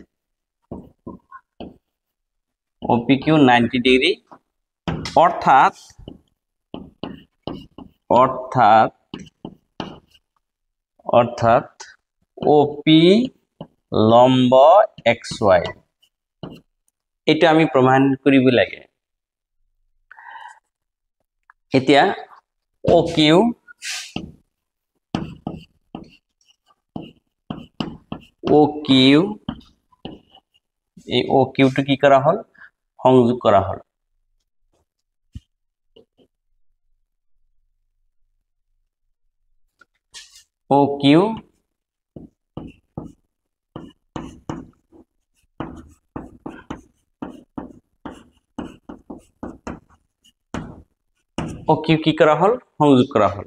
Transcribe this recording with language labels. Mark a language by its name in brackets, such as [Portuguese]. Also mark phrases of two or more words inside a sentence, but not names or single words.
[Assamese] OPQ 90 ডিগ্ৰী, অর্থাৎ OP লম্ব XY, এটা আমি প্রমাণ কৰিব লাগে। এতিয়া OQ এই OQ টো কি করা হল? সংযোগ করা হল। OQ কি করা হল? সংযোগ করা হল।